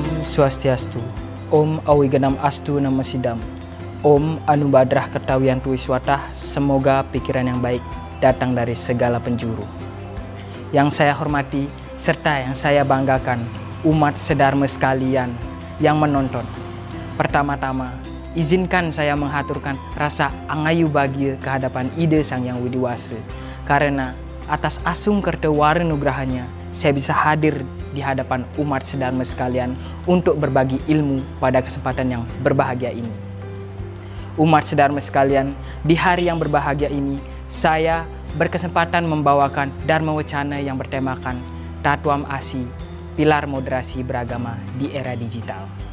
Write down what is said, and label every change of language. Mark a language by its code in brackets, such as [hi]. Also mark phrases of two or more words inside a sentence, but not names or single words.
[id] Swastiastu. [sa] Om Awiganam Astu Namo Sidam. Om Anubadrah Ketawian Tuiswatah. [id] Semoga pikiran yang baik datang dari segala penjuru. Yang saya hormati serta yang saya banggakan, umat sedharma sekalian yang menonton. Pertama-tama, izinkan saya menghaturkan rasa angayu bahagia kehadapan Ida Sang Yang Widiwasa, karena atas [ban] asung kertewara nugrahanya [id] saya bisa hadir di hadapan umat sedharma sekalian untuk berbagi ilmu pada kesempatan yang berbahagia ini. Umat sedharma sekalian, di hari yang berbahagia ini saya berkesempatan membawakan Dharma Wacana yang bertemakan Tatwam Asi, Pilar Moderasi Beragama di Era Digital.